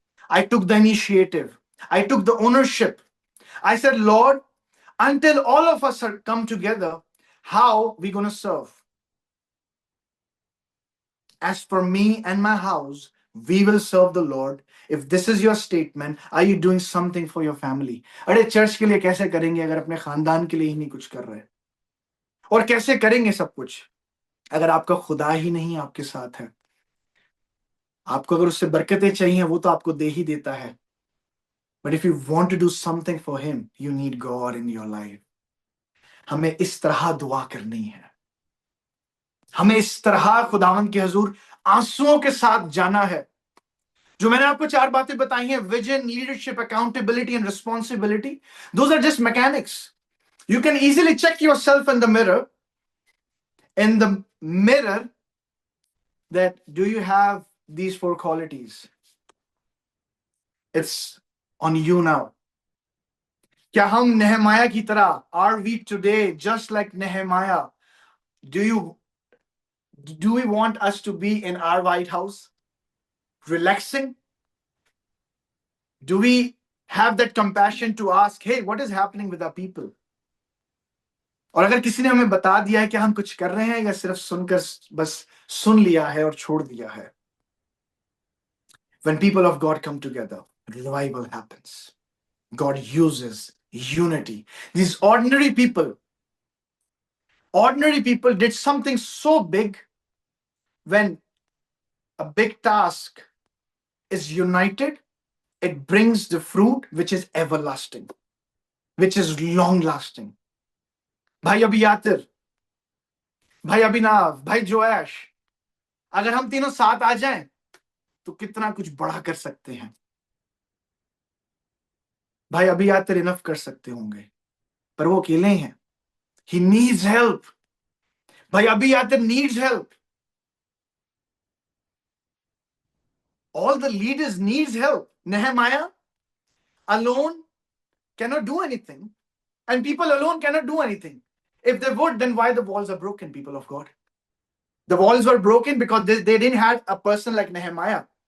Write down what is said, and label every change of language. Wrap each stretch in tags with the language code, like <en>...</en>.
<en>I took the initiative. I took the ownership. I said, Lord, until all of us are come together, how are we going to serve? As for me and my house, we will serve the Lord. If this is your statement, are you doing something for your family?</en> <hi>अरे church के लिए कैसे करेंगे अगर अपने खानदान के लिए ही नहीं कुछ कर रहे? और कैसे करेंगे सब कुछ अगर आपका खुदा ही नहीं आपके साथ है? आपको अगर उससे बरकतें चाहिए वो तो आपको दे ही देता है.</hi> <en>But if you want to do something for him, you need God in your life.</en> <hi>हमें इस तरह दुआ करनी है. हमें इस तरह खुदावंद के हुजूर आंसुओं के साथ जाना है. जो मैंने आपको 4 बातें बताई हैं, vision, leadership, accountability and responsibility,</hi> <en>those are just mechanics. You can easily check yourself in the mirror. In the mirror, that do you have these 4 qualities? It's on you now.</en> <hi>क्या हम नेहमाया की तरह,</hi> <en>are we today just like Nehemiah? Do we want us to be in our White House relaxing? Do we have that compassion to ask, hey, what is happening with our people?</en> <hi>और अगर किसी ने हमें बता दिया है कि हम कुछ कर रहे हैं या सिर्फ सुनकर बस सुन लिया है और छोड़ दिया है?</hi> <en>When people of God come together, revival happens. God uses unity. These ordinary people did something so big. When a big task is united, it brings the fruit which is everlasting, which is long lasting.</en> <hi>भाई अभियातिर, भाई अभिनव, भाई जोएश, अगर हम तीनों साथ आ जाएं तो कितना कुछ बड़ा कर सकते हैं. भाई अभियातिर इनफ कर सकते होंगे पर वो अकेले हैं.</hi> <en>He needs help. भाई अभियातिर needs help. All the leaders needs help. Nehemiah alone cannot do anything, and people alone cannot do anything. If they would, then why the walls are broken, people of God? The walls were broken because they didn't have a person like Nehemiah.</en>